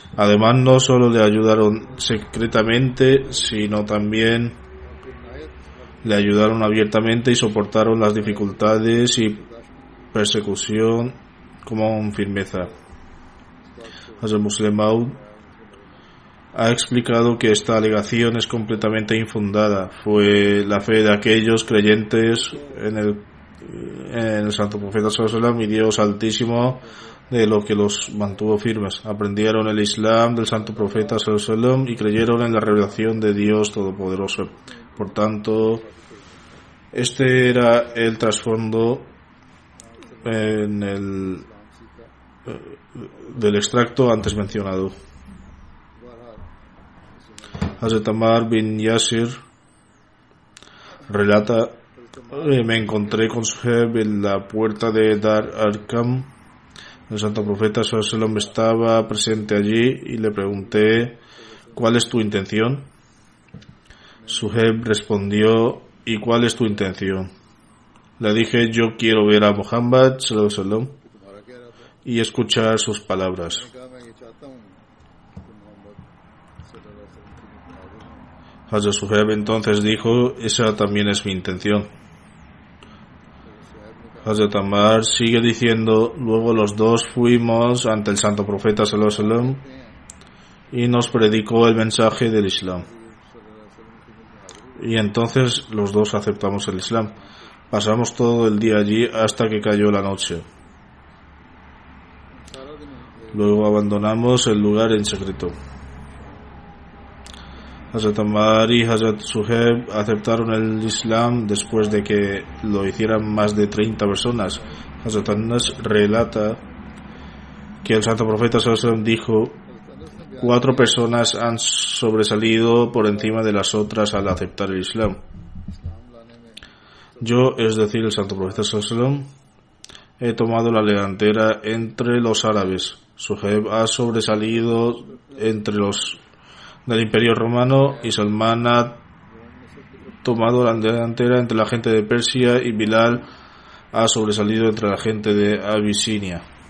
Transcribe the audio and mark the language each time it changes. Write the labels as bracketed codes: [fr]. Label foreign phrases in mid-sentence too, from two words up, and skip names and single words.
[es] Además, no solo le ayudaron secretamente, sino también le ayudaron abiertamente y soportaron las dificultades y persecución con firmeza. Hazrat Muslim Maud ha explicado que esta alegación es completamente infundada. Fue la fe de aquellos creyentes en el santo profeta [ar] صلى الله عليه وسلم [es] y Dios Altísimo de lo que los mantuvo firmes. Aprendieron el Islam del santo profeta [ar] صلى الله عليه وسلم [es] y creyeron en la revelación de Dios Todopoderoso. Por tanto, este era el trasfondo del extracto antes mencionado. Hazrat Ammar bin Yasir relata: me encontré con Suhaib en la puerta de Dar Arqam. El santo profeta [ar] صلى الله عليه وسلم [es] estaba presente allí y le pregunté: ¿cuál es tu intención? Suhaib respondió: ¿y cuál es tu intención? Le dije: yo quiero ver a Muhammad [ar] صلى الله عليه وسلم [es] y escuchar sus palabras. Hazrat Suhaib entonces dijo: esa también es mi intención. Hazrat Ammar sigue diciendo: luego los dos fuimos ante el santo profeta [ar] صلى الله عليه وسلم [es] y nos predicó el mensaje del Islam. Y entonces los dos aceptamos el Islam. Pasamos todo el día allí hasta que cayó la noche. Luego abandonamos el lugar en secreto. Hazrat Ammar y Hazrat Suhaib aceptaron el Islam después de que lo hicieran más de 30 personas. Hazrat Anas relata que el santo profeta [ar] صلى الله عليه وسلم [es] dijo: 4 personas han sobresalido por encima de las otras al aceptar el Islam. Yo, es decir, el santo profeta [ar] صلى الله عليه وسلم, [es] he tomado la delantera entre los árabes. Suhaib ha sobresalido entre los del Imperio Romano y Salman ha tomado la delantera entre la gente de Persia y Bilal ha sobresalido entre la gente de Abisinia.